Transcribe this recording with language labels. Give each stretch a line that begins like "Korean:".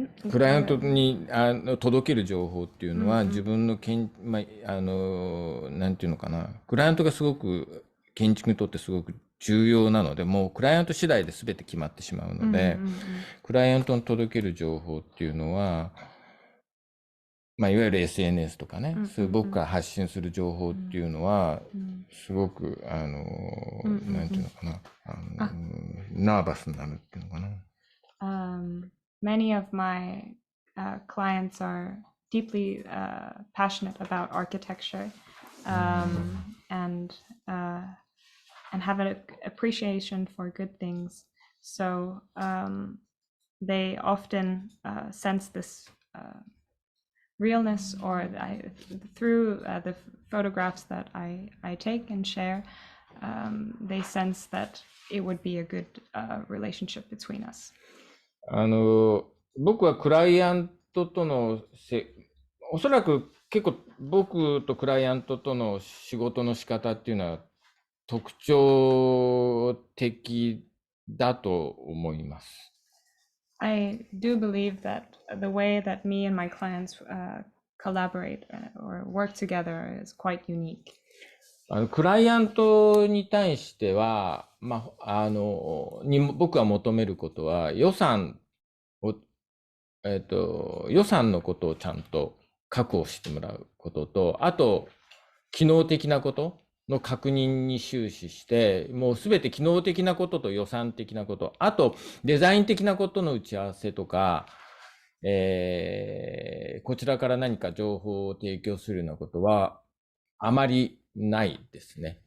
Japanese: クライアントに届ける情報っていうのは、自分のなんていうのかな、クライアントがすごく建築にとってすごく重要なので、もうクライアント次第で全て決まってしまうので、クライアントに届ける情報っていうのは、いわゆる SNS とかね、そういう僕から発信する情報っていうのは、すごくなんていうのかな、ナーバスになるっていうのかな。
English: Many of my clients are deeply passionate about architecture and have an appreciation for good things. So they often sense this realness, or through the photographs that I take and share, they sense that it would be a good relationship between us.
Japanese: 僕はクライアントとのおそらく結構僕とクライアントとの仕事の仕方っていうのは特徴的だと思います。
English: I do believe that the way that me and my clients collaborate or work together is quite unique.
Japanese: クライアントに対しては、僕が求めることは予算のことをちゃんと確保してもらうことと、あと機能的なことの確認に終始して、もうすべて機能的なことと予算的なこと、あとデザイン的なことの打ち合わせとか、こちらから何か情報を提供するようなことはあまりないですね。